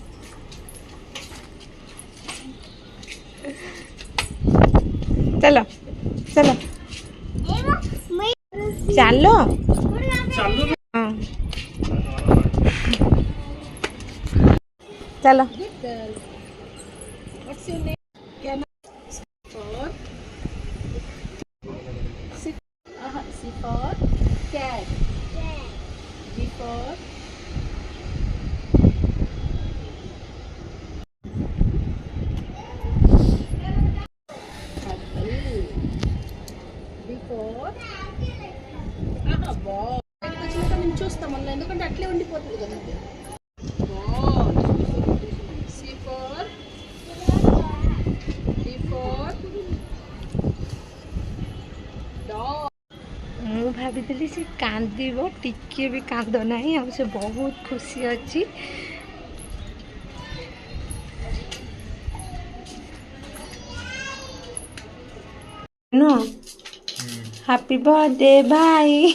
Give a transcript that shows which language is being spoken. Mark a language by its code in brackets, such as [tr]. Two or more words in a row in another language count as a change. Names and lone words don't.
[or] ଚାଲ ଚାଲ ଚାଲ। ହଁ ଚାଲ। [en] C for cat. D for apple. D for ball. [te] చూస్తామన్నా ఎందుకంటే అట్లే ఉండిపోతుంది కదా. [en] Ball. C for D for dog. [or] ମୁଁ ଭାବିଥିଲି ସେ କାନ୍ଦିବ, ଟିକେ ବି କାନ୍ଦ ନାହିଁ। ଆଉ ସେ ବହୁତ ଖୁସି ଅଛି। [en] happy birthday [or] ଭାଇ।